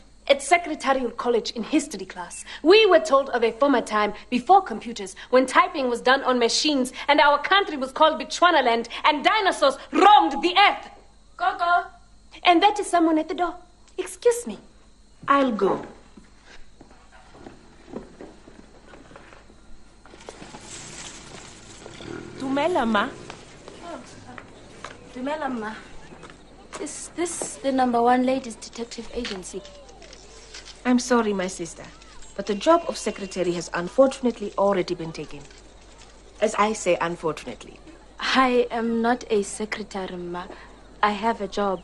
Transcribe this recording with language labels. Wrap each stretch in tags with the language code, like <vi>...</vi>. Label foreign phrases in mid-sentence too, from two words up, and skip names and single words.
<en>At Secretarial College in history class, we were told of a former time before computers when typing was done on machines and our country was called Ботсвана land and dinosaurs roamed the earth. Coco! And that is someone at the door. Excuse me. I'll go.</en> <tn>Dumela, ma. Dumela, ma.</tn> <en>Is this the #1 ladies detective agency? I'm sorry, my sister, but the job of secretary has unfortunately already been taken. As I say, unfortunately. I am not a secretary, ma. I have a job.</en>